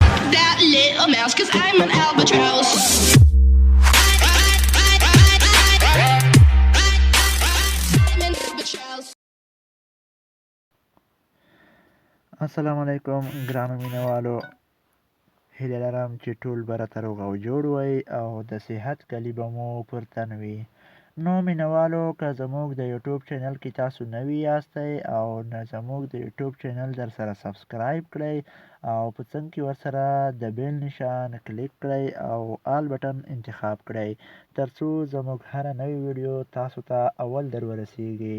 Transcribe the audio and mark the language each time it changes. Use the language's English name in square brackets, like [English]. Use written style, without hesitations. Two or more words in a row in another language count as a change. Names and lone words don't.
[English] that little mouse, 'cause I'm an albatross. I'm an albatross. [Pashto] السلام علیکم ګرانو مینوالو، هیله لرم چې ټول به راته روغ او جوړ وئ او د صحت کلي به مو پر تن وي. نو مینوالو، که زموږ د یوټیوب چینل کې تاسو نوي یاستئ او نه زموږ د یوټیوب چینل در سره سبسکرایب کړئ او په څنګ کې ورسره د بیل نشان کلیک کړئ او [English] all button [Pashto] انتخاب کړئ، تر څو زموږ هره نوې ویډیو تاسو ته اول در ورسیږي.